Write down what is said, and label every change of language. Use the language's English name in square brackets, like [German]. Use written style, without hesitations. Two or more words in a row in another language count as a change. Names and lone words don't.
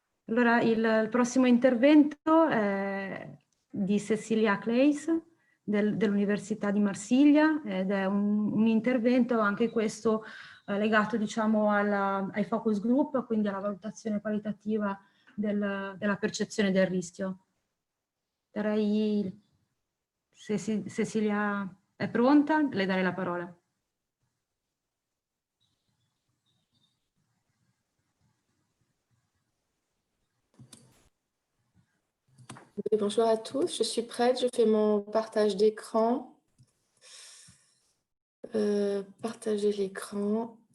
[Italian] Allora, il prossimo intervento è di Cecilia Claes dell'Università di Marsiglia ed è un intervento anche questo legato, diciamo, ai focus group, quindi alla valutazione qualitativa della percezione del rischio. Darei, se Cecilia è pronta, le darei la parola. [French] Bonjour à tous, je suis prête, je fais mon partage d'écran. Partager l'écran.